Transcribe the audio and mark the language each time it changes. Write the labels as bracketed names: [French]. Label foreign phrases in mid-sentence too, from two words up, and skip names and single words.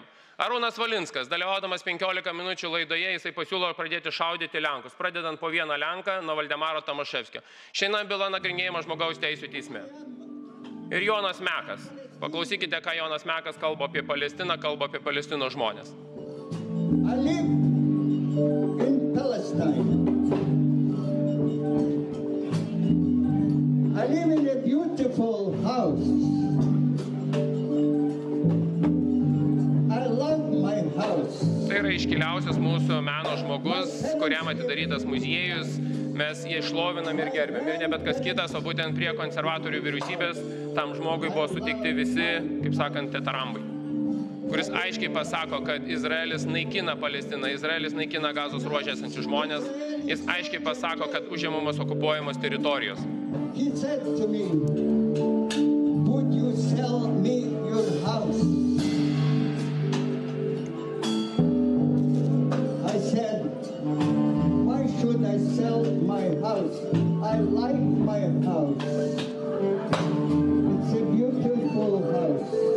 [Lithuanian] Arūnas Valinskas, dalyvaudamas 15 minučių laidoje, jisai pasiūlo pradėti šaudyti Lenkus, pradedant po vieną Lenką nuo Valdemaro Tomaševskio. Šiandien byla nagrinėjama žmogaus teisių teisme. Ir Jonas Mekas. Paklausykite, ką Jonas Mekas kalba apie Palestiną, kalba apie Palestinos žmonės. [English] I live in Palestine. I live in a beautiful house. I love my house. [Lithuanian] Tai yra iškiliausias mūsų meno žmogus, kuriam atidarytas muziejus. Mes jį šlovinam ir gerbiam. Ir ne bet kas kitas, o būtent prie konservatorių vyriausybės tam žmogui buvo suteikti visi, kaip sakant, tetarambai. kuris aiškiai pasako, kad Izraelis naikina Palestiną, Izraelis naikina Gazos ruože esančius žmonės, jis aiškiai pasako, kad užimamos okupuojamos teritorijos. [English] He said to me, would you sell me your house? I said, why should I sell my house? I like my house. It's a beautiful house.